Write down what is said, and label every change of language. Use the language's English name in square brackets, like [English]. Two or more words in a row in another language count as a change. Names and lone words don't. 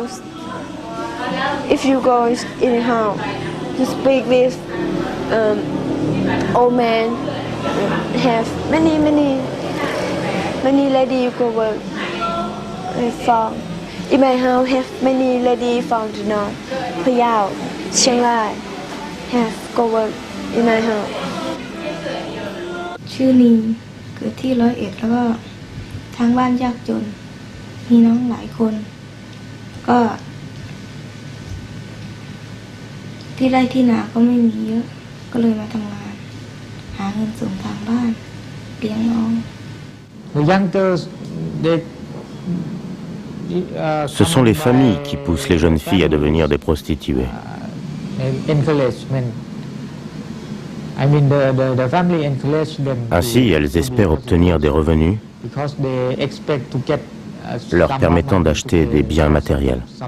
[English] If you go in a house, you speak with old man, have many lady you go work for. In my house, have many lady from the north, Phayao, Chiang Rai, have go work in my house. [Thai] ชื่อลีเกิดที่101แล้วก็ทางบ้านยากจนมีน้องหลายคนก็ที่ไร่ที่นาก็ไม่มีเยอะก็เลยมาทำงานหาเงินส่งทางบ้านเลี้ยงน้อง [French] Ce sont les familles qui poussent les jeunes filles à devenir des prostituées. Ainsi, elles espèrent obtenir des revenus leur permettant d'acheter des biens matériels.